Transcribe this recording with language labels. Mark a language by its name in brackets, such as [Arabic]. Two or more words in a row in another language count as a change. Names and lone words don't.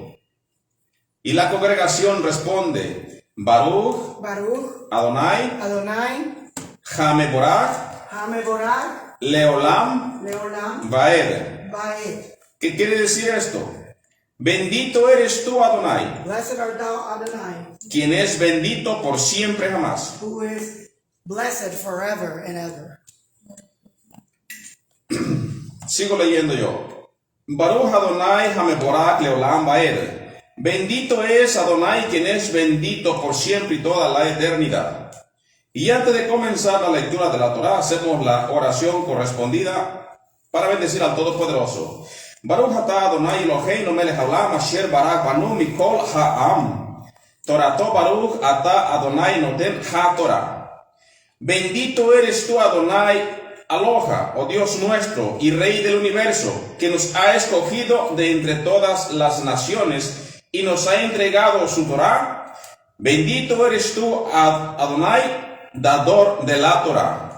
[Spanish] Y la congregación responde, [Hebrew] ברוך אדני המבורך לעולם ועד. [Spanish] ¿Qué quiere decir esto? Bendito eres tú, Adonai, [English] Blessed art thou, Adonai, [Spanish] quien es bendito por siempre jamás. [English] who is blessed forever and ever. [Spanish] Sigo leyendo yo. [Hebrew] ברוך אדני המבורך לעולם ועד. [Spanish] Bendito es Adonai, quien es bendito por siempre y toda la eternidad. Y antes de comenzar la lectura de la Torah, hacemos la oración correspondida para bendecir al Todopoderoso. [Hebrew] ברוך אתה אדני אלהינו מלך העולם אשר ברך בנו מכל העם. תורתו ברוך אתה אדני נותן התורה. [Spanish] Bendito eres tú, Adonai, Aloha, oh Dios nuestro y Rey del universo, que nos ha escogido de entre todas las naciones y nos ha entregado su Torah. Bendito eres tú, Adonai, dador de la Torah.